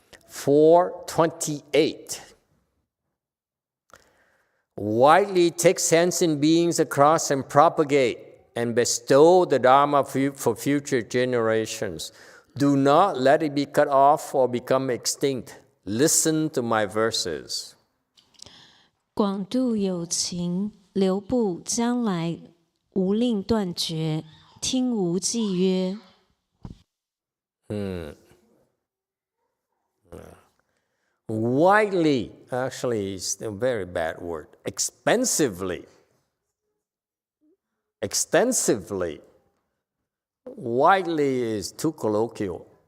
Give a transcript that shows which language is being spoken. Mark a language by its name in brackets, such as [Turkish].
[English] 428. Widely take sentient beings across and propagate and bestow the Dharma for future generations. Do not let it be cut off or become extinct. Listen to my verses. [Chinese] 广度有情，流布将来无令断绝，听无忌曰。 [English] Widely, actually, is a very bad word. Expensively. Extensively. Widely is too colloquial.